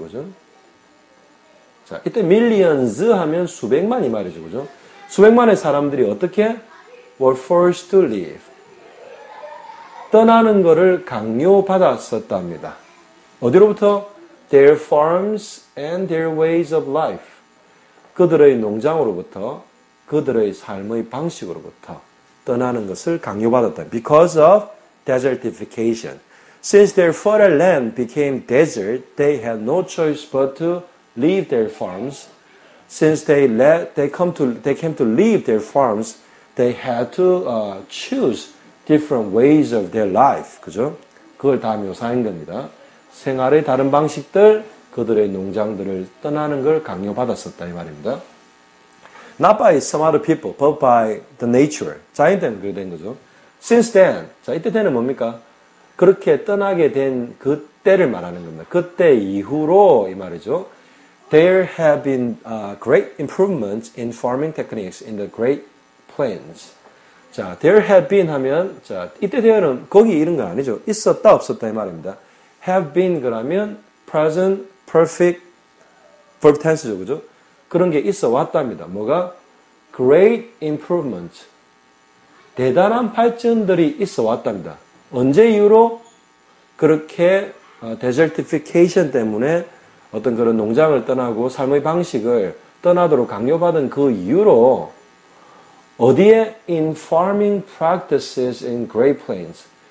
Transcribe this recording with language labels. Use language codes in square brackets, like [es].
[ko] 그죠? 자, 이때 millions 하면 수백만 이 말이죠. 그죠? 수백만의 사람들이 어떻게? [en] were forced to leave. [ko] 떠나는 것을 강요받았었답니다. 어디로부터? [en] their farms and their ways of life. [ko] 그들의 농장으로부터, 그들의 삶의 방식으로부터 떠나는 것을 강요받았다. [en] Because of desertification. Since their fertile land became desert, they had no choice but to leave their farms. Since they came to leave their farms, they had to choose different ways of their life. [ko] 그죠? 그걸 다 묘사한 겁니다. 생활의 다른 방식들, 그들의 농장들을 떠나는 걸 강요받았었다 이 말입니다. [en] Not by some other people, but by the nature. [ko] 자연 때문에 그렇게 된 거죠. [en] Since then, [ko] 자 이때 때는 뭡니까? 그렇게 떠나게 된 그때를 말하는 겁니다. 그때 이후로 이 말이죠. [en] There have been great improvements in farming techniques in the Great Plains. [ko] 자, [en] there have been [ko] 하면 자 이때 there는 거기 이런 건 아니죠. 있었다 없었다 이 말입니다. [en] Have been [ko] 그러면 [en] present, perfect, verb tense죠, 그죠? [ko] 그런 게 있어 왔답니다. 뭐가? [en] Great improvement. [ko] 대단한 발전들이 있어 왔답니다. 언제 이후로? 그렇게 desertification 때문에 어떤 그런 농장을 떠나고 삶의 방식을 떠나도록 강요받은 그 이후로 어디에? [en] In farming practices in Great Plains.